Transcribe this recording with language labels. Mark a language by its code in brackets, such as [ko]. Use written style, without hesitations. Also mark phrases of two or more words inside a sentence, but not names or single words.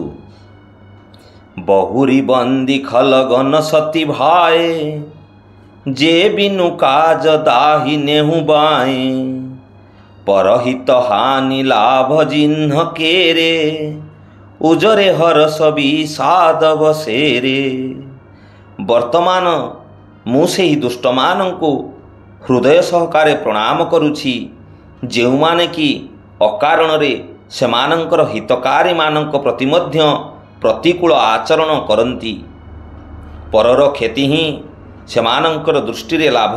[awa] बहुरी बंदी खलगन सती भाए जे बिनु काज दाही नेहु बाए परहित हानि लाभ जिन्ह केरे उजरे हरस विषाद बसेरे। [or] ବର୍ତ୍ତମାନ ମୁଁ ସେହି ଦୁଷ୍ଟ ମାନଙ୍କୁ ହୃଦୟ ସହକାରେ ପ୍ରଣାମ କରୁଛି ଯେଉଁମାନେ କି ଅକାରଣ ରେ ସେମାନଙ୍କର ହିତକାରୀ ମାନଙ୍କ ପ୍ରତି ମଧ୍ୟ ପ୍ରତିକୂଳ ଆଚରଣ କରନ୍ତି। ପରର କ୍ଷତି ହିଁ ସେମାନଙ୍କର ଦୃଷ୍ଟି ରେ ଲାଭ।